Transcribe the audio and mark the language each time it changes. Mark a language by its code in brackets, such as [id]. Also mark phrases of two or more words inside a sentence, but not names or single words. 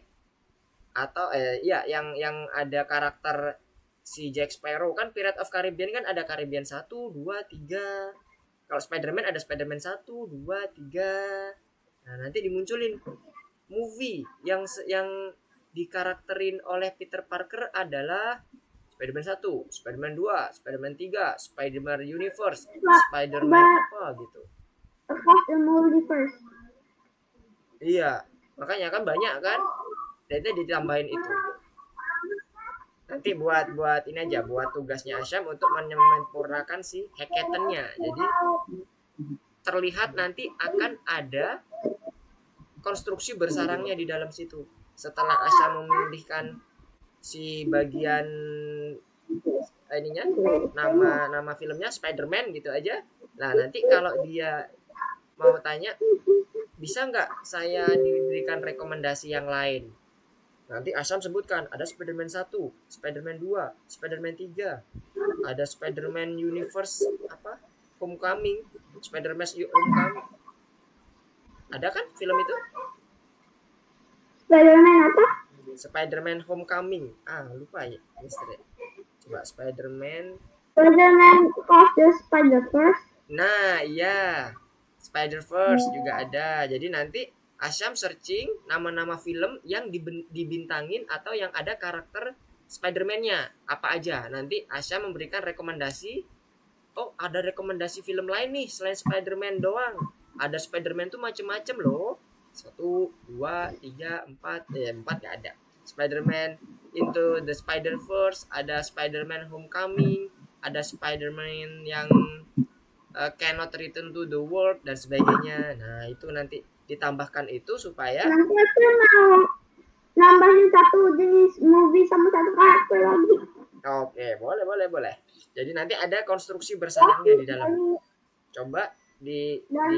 [id] Atau yang ada karakter si Jack Sparrow kan, Pirate of Caribbean kan ada Caribbean 1, 2, 3. Kalau Spider-Man ada Spider-Man 1, 2, 3. Nah, nanti dimunculin movie yang dikarakterin oleh Peter Parker adalah Spider-Man 1, Spider-Man 2, Spider-Man 3, Spider-Man Universe, Spider-Man apa gitu. Across the Multiverse. Iya, makanya kan banyak kan. Nanti ditambahin itu. Nanti buat ini aja, buat tugasnya Asyam untuk menyempurnakan si hackathonnya. Jadi terlihat nanti akan ada konstruksi bersarangnya di dalam situ. Setelah Asyam memilihkan si bagian ininya, nama filmnya Spider-Man gitu aja. Nah, nanti kalau dia mau tanya, bisa nggak saya diberikan rekomendasi yang lain? Nanti Asyam sebutkan ada Spider-Man 1, Spider-Man 2, Spider-Man 3, ada Spider-Man Universe Homecoming, Spider-Man Homecoming. Ada kan film itu? Spider-Man apa? Spider-Man Homecoming. Lupa ya, Mister. Coba Spider-Man Cross the Spider-Verse. Nah, iya. Spider-Verse juga ada. Jadi nanti Asyam searching nama-nama film yang dibintangin atau yang ada karakter Spider-Man-nya. Apa aja. Nanti Asyam memberikan rekomendasi. Oh, ada rekomendasi film lain nih selain Spider-Man doang. Ada Spider-Man tuh macem-macem loh. 1, 2, 3, 4, 4 nggak ada. Spider-Man Into the Spider-Verse, ada Spider-Man Homecoming, ada Spider-Man yang [en] cannot return to the world [id] dan sebagainya. Nah, itu nanti ditambahkan itu supaya Nanti aku mau nambahin satu jenis movie sama satu karakter lagi. oke, boleh. Jadi nanti ada konstruksi Loki bersarangnya di dalam. dari Coba di dari